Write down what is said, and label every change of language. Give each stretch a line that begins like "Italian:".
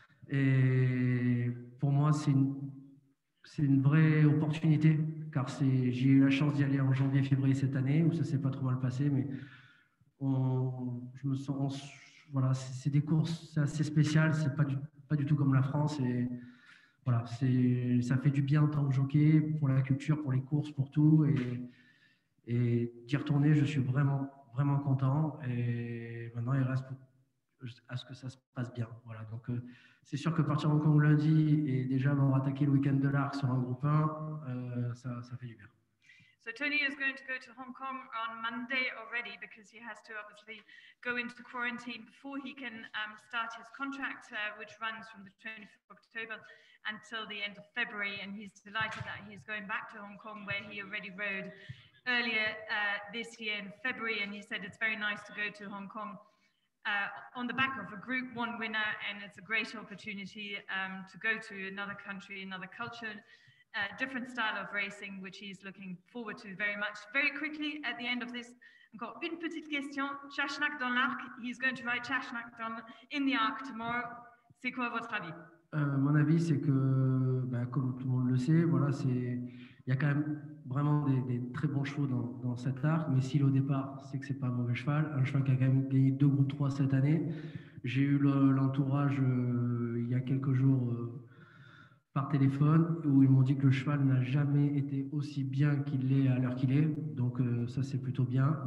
French: Et pour moi, c'est une vraie opportunité, car j'ai eu la chance d'y aller en janvier-février cette année, où ça s'est pas trop mal passé, mais je me sens, voilà, c'est des courses, c'est assez spécial, c'est pas du tout comme la France, et voilà, ça fait du bien en tant que jockey, pour la culture, pour les courses, pour tout, et d'y retourner, je suis vraiment, vraiment content, et maintenant il reste à ce que ça se passe bien. Voilà, donc c'est sûr que partir en Hong Kong lundi et déjà avoir attaqué le week-end de l'Arc sur un groupe 1, ça fait du bien.
English: So Tony is going to go to Hong Kong on Monday already because he has to obviously go into quarantine before he can start his contract, which runs from the 25th of October until the end of February. And he's delighted that he's going back to Hong Kong, where he already rode earlier this year in February. And he said it's very nice to go to Hong Kong on the back of a Group 1 winner, and it's a great opportunity to go to another country, another culture, different style of racing, which he's looking forward to very much. Very quickly, at the end of this,
French: encore une petite question. Chashnak dans l'Arc,
English: he's going to ride Chashnak in the Arc tomorrow.
French: C'est quoi votre avis? Mon avis, c'est que, comme tout le monde le sait, voilà, il y a quand même vraiment des très bons chevaux dans cet arc, mais s'il au départ, c'est que c'est pas un mauvais cheval, un cheval qui a quand même gagné 2 groupes 3 cette année. J'ai eu l'entourage il y a quelques jours par téléphone où ils m'ont dit que le cheval n'a jamais été aussi bien qu'il l'est à l'heure qu'il est, donc ça c'est plutôt bien.